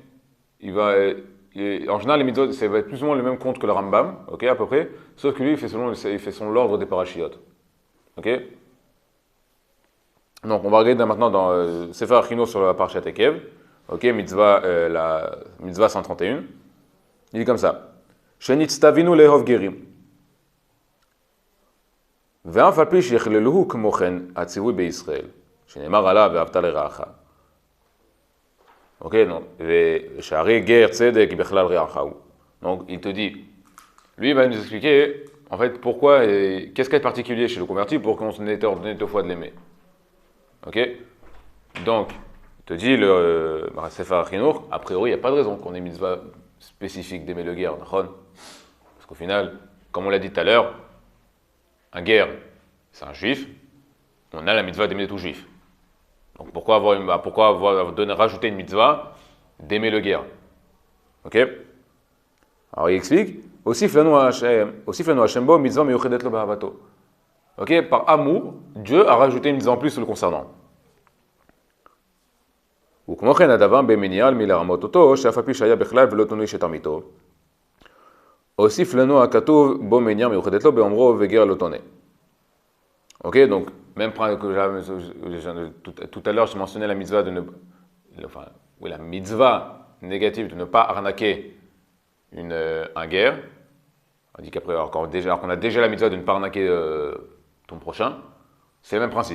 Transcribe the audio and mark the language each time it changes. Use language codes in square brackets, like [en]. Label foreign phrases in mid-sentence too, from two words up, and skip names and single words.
[fr] En général, les mitzvot, ça va être plus ou moins le même compte que le Rambam, ok, à peu près, sauf que lui, il fait son l'ordre des parachiotes, ok? Donc, on va regarder maintenant dans Sefer HaChinuch sur la Parashat Ekev, ok, la mitzvah 131. Il dit comme ça: [he] שנצטווינו לאהוב גרים. ואף על פי שיכללוהו כמו כן הציווי בישראל, שנאמר עליו ואהבת לרעך. [fr] Ok, donc, [he] ושערי גר צדק בכלל רעך הוא. [fr] Donc, il te dit, lui, il va nous expliquer, en fait, pourquoi, qu'est-ce qu'il y a de particulier chez le converti pour qu'on ait ordonné 2 fois de l'aimer. Ok? Donc, il te dit, le Sefer HaChinuch, a priori, il n'y a pas de raison qu'on ait mitzvah spécifique d'aimer le guerre, parce qu'au final, comme on l'a dit tout à l'heure, un guerre, c'est un juif, on a la mitzvah d'aimer tout juif. Donc pourquoi rajouter une mitzvah d'aimer le guerre? Ok? Alors il explique, [he] הוסיף לנו השם בו מצוה מיוחדת לו באהבתו. [fr] Ok? Par amour, Dieu a rajouté une mitzvah en plus le concernant. [he] וכמו כן הדבר במניעה מלרמות אותו, שאף על פי שהיה בכלל ולא תלוי שתרמיתו. הוסיף לנו הכתוב בו מניעה מיוחדת לו באומרו וגר לא תונה. [fr] Ok, donc, même tout à l'heure, je mentionnais la mitzvah la mitzvah négative de ne pas arnaquer un guerre. On dit qu'après, alors qu'on a déjà la mitzvah de ne pas arnaquer ton prochain, c'est le même principe.